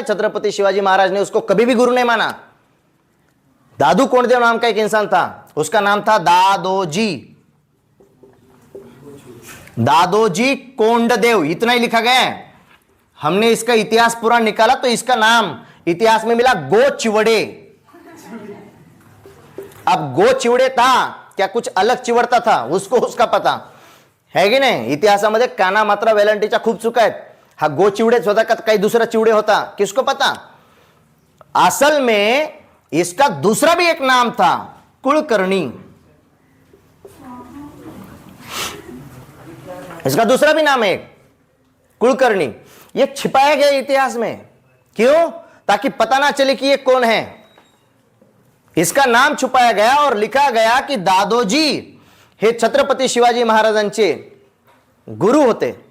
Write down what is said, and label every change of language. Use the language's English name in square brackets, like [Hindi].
[Hindi] छत्रपति शिवाजी महाराज ने उसको कभी भी गुरु नहीं माना। दादू कोंडदेव नाम का एक इंसान था, उसका नाम था दादोजी, दादोजी कोंडदेव, इतना ही लिखा गया है। हमने इसका इतिहास पूरा निकाला तो इसका नाम इतिहास में मिला गो चिवड़े। अब गो चिवड़े था क्या, कुछ अलग चिवड़ता था, उसको उसका पता है की नाही? [Marathi] इतिहासामध्ये काना मात्रा वेलांटीच्या खूप चुका आहेत। हा गो चिवडेच होता का काही दूसरा चिवड़े होता, [Hindi] किसको पता? असल में इसका दूसरा भी एक नाम था, कुलकर्णी। इसका दूसरा भी नाम है कुलकर्णी। ये छिपाया गया इतिहास में, क्यों? ताकि पता ना चले कि ये कौन है। इसका नाम छुपाया गया और लिखा गया कि [Marathi] दादोजी हे छत्रपति शिवाजी महाराजांचे गुरु होते।